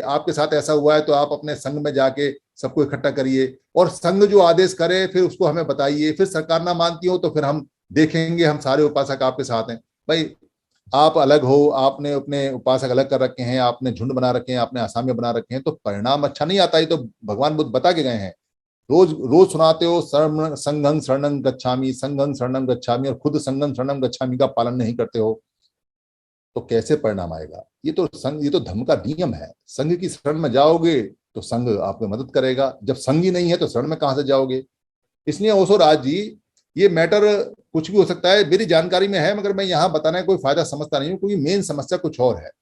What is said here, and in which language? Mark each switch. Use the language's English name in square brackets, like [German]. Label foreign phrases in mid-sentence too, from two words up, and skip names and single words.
[Hindi] आपके साथ ऐसा हुआ है तो आप अपने संघ में जाके सबको इकट्ठा करिए, और संघ जो आदेश करे फिर उसको हमें बताइए। फिर सरकार ना मानती हो तो फिर हम देखेंगे, हम सारे उपासक आपके साथ हैं। भाई आप अलग हो, आपने अपने उपासक अलग कर रखे हैं, आपने झुंड बना रखे हैं, आपने आसामी बना रखे हैं, तो परिणाम अच्छा नहीं आता। ये तो भगवान बुद्ध बता के गए हैं। रोज रोज सुनाते हो [Pali] संघं शरणं गच्छामि, संघं शरणं गच्छामि, [Hindi] और खुद [Pali] संघं शरणं गच्छामि [Hindi] का पालन नहीं करते हो, तो कैसे परिणाम आएगा। ये तो संघ, ये तो धर्म का नियम है। संघ की शरण में जाओगे तो संघ आपको मदद करेगा, जब संघ ही नहीं है तो शरण में कहां से जाओगे। इसलिए ओशो राज जी, ये मैटर कुछ भी हो सकता है, मेरी जानकारी में है, मगर मैं यहाँ बताने का कोई फायदा समझता नहीं हूँ, क्योंकि मेन समस्या कुछ और है।